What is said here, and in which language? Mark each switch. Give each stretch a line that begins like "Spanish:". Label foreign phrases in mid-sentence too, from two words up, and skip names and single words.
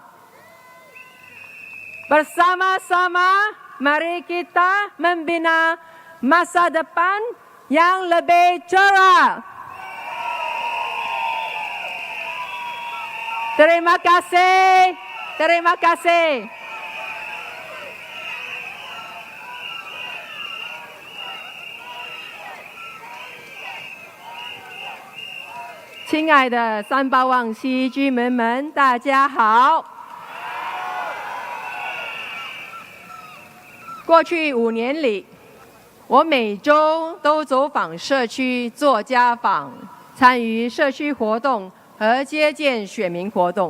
Malay: Bersama-sama, mari kita membina masa depan yang lebih cerah. Terima kasih. Terima kasih.
Chinese: 亲爱的三巴旺西居民们，大家好。过去5年里，我每周都走访社区做家访，参与社区活动和接见选民活动。